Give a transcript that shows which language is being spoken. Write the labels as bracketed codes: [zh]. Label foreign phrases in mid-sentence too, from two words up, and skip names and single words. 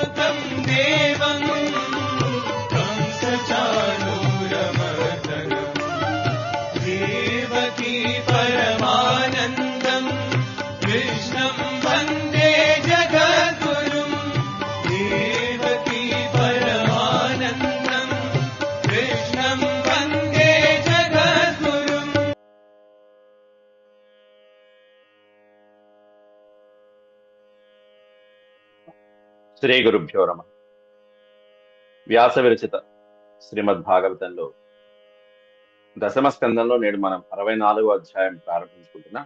[sa] देवं कंसचाणूरमर्दनम् देवकी परमानन्दम् कृष्णं वन्दे जगद्गुरुम् देवकी परमानन्दम् कृष्णं वन्दे जगद्गुरुम्। శ్రీ గురుభ్యో నమః. [te] వ్యాస విరచిత శ్రీమద్ భాగవతంలో దశమ స్కందంలో నేడు మనం 64వ అధ్యాయం ప్రారంభించుకుంటున్నాం.